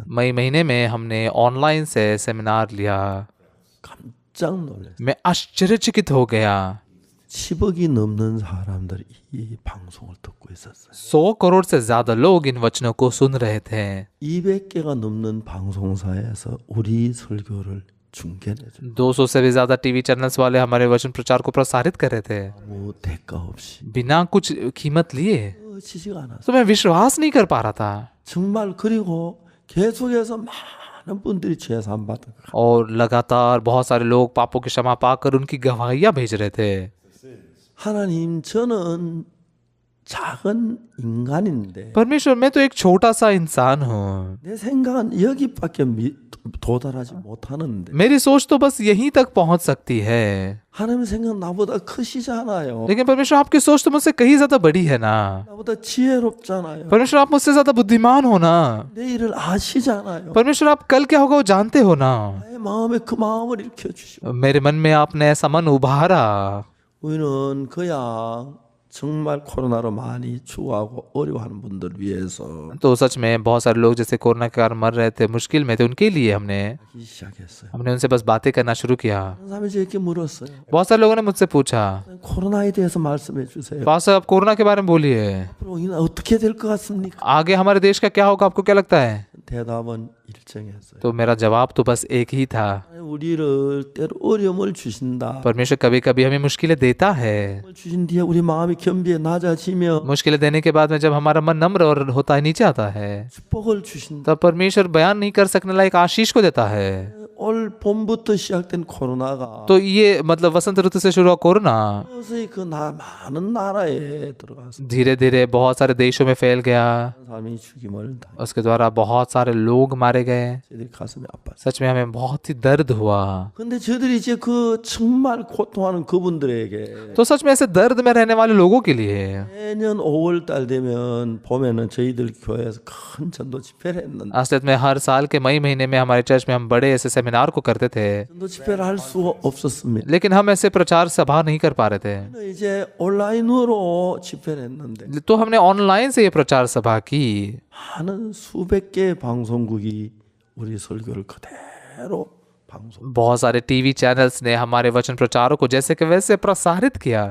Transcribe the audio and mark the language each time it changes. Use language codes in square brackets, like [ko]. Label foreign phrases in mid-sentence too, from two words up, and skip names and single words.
[hi] मई महीने में हमने ऑनलाइन से सेमिनार लिया। [ko] 깜짝 놀랐어요. [hi] मैं आश्चर्यचकित हो गया। [ko] 10억이 넘는 사람들이 이 방송을 듣고 있었어요. [hi] 100 करोड़ से ज्यादा लोग इन वचनों को सुन रहे थे। [ko] 200개가 넘는 방송사에서 우리 설교를 중계해줘. [hi] 200 से भी ज्यादा [en] TV channels [hi] वाले हमारे वचन प्रचार को प्रसारित कर रहे थे [ko] 아무 대가 없이 [hi] बिना कुछ कीमत लिए। [ko] 지지가 않았어요. [hi] तो मैं विश्वास नहीं कर पा रहा था। [ko] 정말 그리고 계속해서 많은 분들이 죄사함 받은 거예요. [hi] और लगातार बहुत सारे लोग पापों की क्षमा पाकर उनकी गवाहियां भेज रहे थे। [ko] 하나님 저는 작은 인간인데 [hi] परमेश्वर, मैं तो एक छोटा सा इंसान हूँ। [ko] 내 생각은 여기밖에 도달하지 못하는데 [hi] मेरी सोच तो बस यहीं तक पहुंच सकती है, [ko] 하나님 생각 나보다 크시잖아요. [hi] लेकिन परमेश्वर आपकी सोच तो मुझसे कहीं ज्यादा बड़ी है ना। [ko] 나보다 지혜롭잖아요. [hi] परमेश्वर आप मुझसे ज्यादा बुद्धिमान हो ना। [ko] 내일을 아시잖아요. [hi] परमेश्वर आप कल क्या होगा वो जानते हो ना। [ko] 나의 마음에 그 마음을 일으켜주시고 [hi] मेरे मन में आपने ऐसा मन उभारा। [ko] 우리는 그냥 정말 코로나로 많이 추구하고 어려워하는 분들 위해서 [hi] तो सच में बहुत सारे लोग जैसे कोरोना के कारण मर रहे थे, मुश्किल में थे, उनके लिए [ko] 하기 시작했어요. [hi] हमने उनसे बस बातें करना शुरू किया। [ko] 그런 사람이 저에게 물었어요. [hi] बहुत सारे लोगों ने मुझसे पूछा, [ko] 코로나에 대해서 말씀해 주세요. [hi] पास्टर आप कोरोना के बारे में बोलिए, [ko] 앞으로 이는 어떻게 될 것 같습니까? [hi] आगे हमारे देश का क्या होगा, आपको क्या लगता है? [ko] 대답은 일정했어요. [hi] तो मेरा जवाब तो बस एक ही था, [ko] 우리를 때로 어려움을 주신다. [hi] परमेश्वर कभी कभी हमें मुश्किलें देता है। [ko] 주신 뒤에 우리 마음이 겸비해 낮아지며 [hi] मुश्किलें देने के बाद में जब हमारा मन नम्र और होता है, नीचे आता है, [ko] 축복을 주신다. [hi] तब परमेश्वर बयान नहीं कर सकने लायक आशीष को देता है। [ko] 올 봄부터 시작된 코로나가 [hi] तो ये मतलब वसंत ऋतु से शुरू हुआ कोरोना [ko] 서서히 많은 나라에 들어가서 [hi] धीरे धीरे बहुत सारे देशों में फैल गया। [ko] 사람이 죽임을 당해. [hi] उसके द्वारा बहुत सारे लोग मारे गए। [ko] 저희들이 가슴이 아팠어요. [hi] सच में हमें बहुत ही दर्द हुआ। [ko] 근데 저들이 이제 그 정말 고통하는 그분들에게 [hi] तो सच में ऐसे दर्द में रहने वाले लोगों के लिए [ko] 매년 5월 달 되면 봄에는 저희들 교회에서 큰 전도 집회를 했는데 [hi] असलियत में हर साल के मई महीने में हमारे चर्च में हम बड़े ऐसे सेमिनार को करते थे, [ko] 전도 집회를 할 수가 없었습니다. [hi] लेकिन हम ऐसे प्रचार सभा नहीं कर पा रहे थे। [ko] 이제 온라인으로 집회를 했는데 [hi] तो हमने ऑनलाइन से ये प्रचार सभा की। [ko] 많은 수백 개의 방송국이 우리 설교를 그대로 방송. [hi] बहुत सारे [en] TV channels [hi] ने हमारे वचन प्रचारों को जैसे कि वैसे प्रसारित किया।